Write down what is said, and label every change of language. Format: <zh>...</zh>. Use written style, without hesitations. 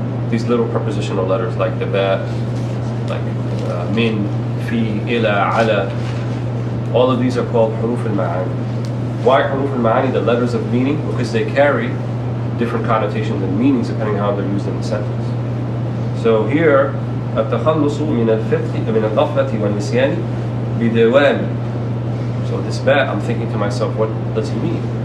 <en>These little prepositional letters like the ba, like min, fi, ila, ala. All of these are called huruf al-ma'ani. Why huruf al-ma'ani? The letters of meaning, because they carry different connotations and meanings depending how they're used in the sentence. So here,</en> <ar>التخلص من الغفلة والنسيان بدوام.</ar> <en>So this ba, I'm thinking to myself, what does he mean?</en>